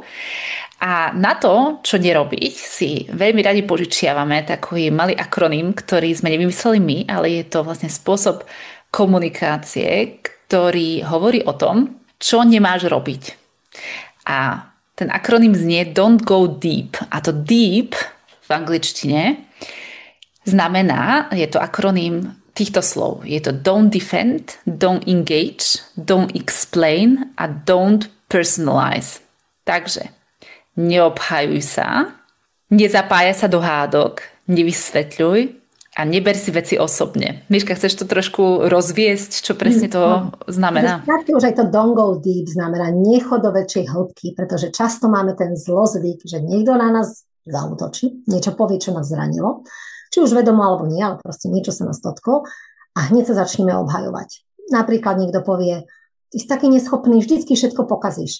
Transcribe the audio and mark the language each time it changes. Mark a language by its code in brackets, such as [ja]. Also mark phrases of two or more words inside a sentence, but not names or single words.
[sk] A na to, čo nerobiť, si veľmi radi požičiavame takový malý akroným, ktorý sme nevymysleli my, ale je to vlastne spôsob komunikácie, ktorý hovorí o tom, čo nemáš robiť. A ten akroným znie [en] Don't go deep. [sk] A to deep v angličtine znamená, je to akroným týchto slov. Je to [en] don't defend, don't engage, don't explain a don't personalize. [sk] Takže neobhajuj sa, nezapájaj sa do hádok, nevysvetľuj a neber si veci osobne. Miška, chceš to trošku rozviesť, čo presne to znamená? Už aj to [en] don't go deep [sk] znamená nechod do väčšej hĺbky, pretože často máme ten zlozvyk, že niekto na nás zaútočí, niečo povie, čo nás zranilo, či už vedomo alebo nie, ale proste niečo sa nás dotklo a hneď sa začneme obhajovať. Napríklad niekto povie, ty si taký neschopný, vždycky všetko pokazíš.